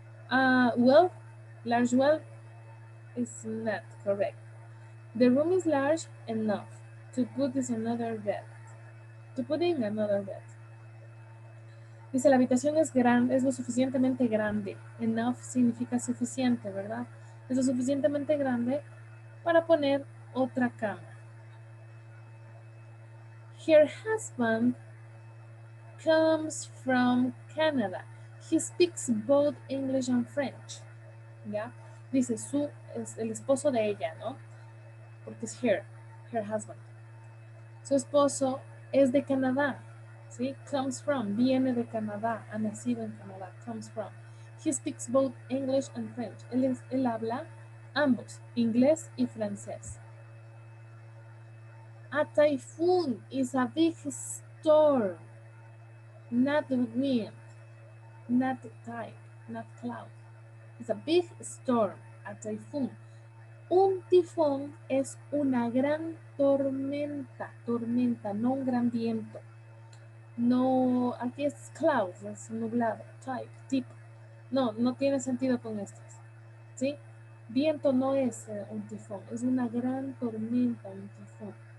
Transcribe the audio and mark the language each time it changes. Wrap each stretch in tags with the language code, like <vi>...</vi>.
<en>Well, large, well, is not correct. The room is large enough to put this another bed. To put in another bed.</en> <es>Dice, la habitación es grande, es lo suficientemente grande. Enough significa suficiente, ¿verdad? Es lo suficientemente grande para poner otra cama.</es> <en>Her husband comes from Canada. He speaks both English and French.</en> <es>¿Ya? Dice, es el esposo de ella, ¿no? Porque es</es> <en>her husband.</en> <es>Su esposo es de Canadá. ¿sí?</es> <en>Comes from,</en> <es>viene de Canadá, ha nacido en Canadá,</es> <en>comes from. He speaks both English and French.</en> <es>Él habla ambos, inglés y francés.</es> <en>A typhoon is a big storm, not wind, not tide, not cloud. It's a big storm, a typhoon.</en> <es>Un tifón es una gran tormenta, tormenta, no un gran viento. No, aquí es cloud, es nublado, type, tipo. No, no tiene sentido con estas, ¿sí? Viento no es un tifón, es una gran tormenta, un tifón.</es>